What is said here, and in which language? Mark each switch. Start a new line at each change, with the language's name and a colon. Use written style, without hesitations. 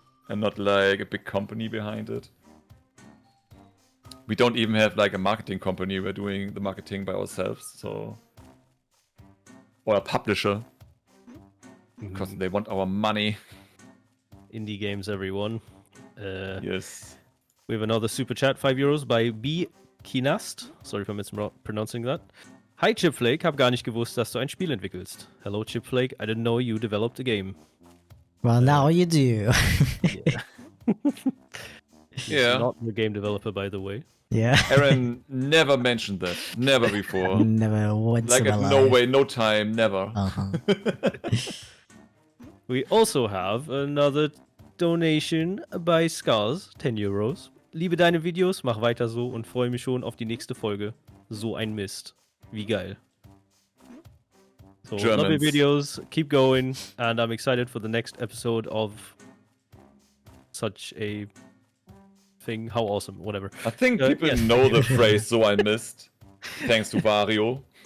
English: And not like a big company behind it. We don't even have like a marketing company, we're doing the marketing by ourselves, so... Or a publisher. Because they want our money. Indie games, everyone. Yes. We have another super chat, €5 by B. Kinast. Sorry if I'm mispronouncing that.
German: Hi CHIPFLAKE, hab gar nicht gewusst, dass du ein Spiel entwickelst.
English: Hello CHIPFLAKE, I didn't know you developed a game. Well, now you do. Yeah. Yeah. Not a game developer, by the way. Yeah. Aaron never mentioned that. Never before. Never once Like, in my at life. no way, no time, never. Uh-huh. We also have another donation by Scars, €10.
German: Liebe deine Videos, mach weiter so und freue mich schon auf die nächste Folge. So ein Mist. Wie geil. So,
English: love your Germans. videos, keep going, and I'm excited for the next episode of such a thing. How awesome, whatever. I think people yes. know the phrase "so I missed," thanks to Wario.